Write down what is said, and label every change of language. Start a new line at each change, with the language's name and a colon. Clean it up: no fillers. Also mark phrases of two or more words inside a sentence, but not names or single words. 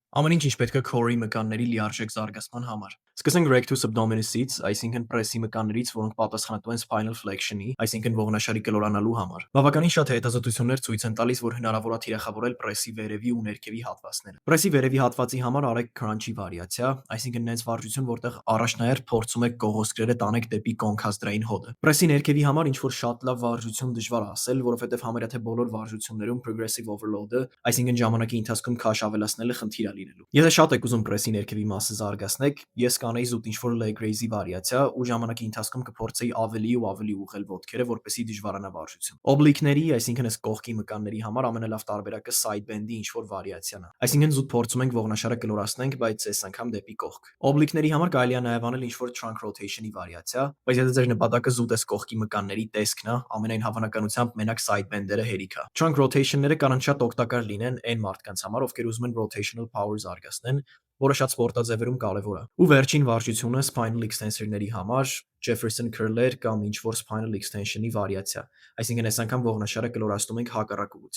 Armenian: Ամեն ինչ պետք է core-ի մկանների լիարժեք զարգացման համար։ Սկսենք
English: rectus abdominis-
Armenian: ից, այսինքն պրեսի մկաններից, որոնք պատասխանատու են
English: spinal flexion-
Armenian: ի, այսինքն ողնաշարի կլորանալու համար։ Բավականին շատ հետազոտություններ ցույց են տալիս, որ հնարավոր է թիրախավորել պրեսի վերևի ու ներքևի հատվածները։ Պրեսի վերևի հատվածի համար արեք crunch-ի վարիացիա, այսինքն նենց վարժություն, որտեղ առաջնահերթ փորձում եք կողոսկրերը տանեք դեպի կոնքազդրային հոդը։ Պրեսի ներքևի համար ինչ որ շատ լավ վարժություն դժվար է ասել, որովհետև համարյա թե բոլոր վարժություններում
English: progressive overload-
Armenian: ը, այսինքն ժամանակի ընթացքում քաշ ավելացնելը խնդիր է լինելու։ Եթե շատ եք ուզում պրեսի ներքևի մասը զարգացնեք, ես կանեի զուտ ինչ-որ
English: leg raise-
Armenian: ի վարիացիա ու ժամանակի ընթացքում կփորձեի ավելի ու ավելի ուղղել ոտքերը, որպեսզի դժվարանա վարժություն։ Օբլիկների, այսինքն այս կողքի մկանների համար ամենալավ տարբերակը
English: side bend-
Armenian: ի ինչ-որ վարիացիան է։ Այսինքն զուտ փորձում ենք ողնաշարը կլորացնենք, բայց այս անգամ դեպի կողք։ Օբլիկների համար կարելի է նաև անել ինչ-որ
English: trunk rotation-
Armenian: ի վարիացիա, բայց եթե ձեր նպատակը զուտ այս կողքի մկանների տեսքն է, ամենայն հավանականությամբ մենակ
English: side bend-
Armenian: երը հերիք է։
English: Trunk rotation-
Armenian: ները կարող են շատ օգտակար լինեն այն մարդկանց համար, ովքեր ուզում են
English: rotational power
Armenian: զարգացնեն, որը շատ սպորտաձևերում կարևոր է։ Ու վերջին վարժությունը
English: spinal extensor-
Armenian: ների համար
English: Jefferson curl-
Armenian: եր կամ ինչ-որ
English: spinal extension-
Armenian: ի վարիացիա։ Այսինքն այս անգամ ողնաշարը կլորացնում ենք հակառակ ուղղությամբ։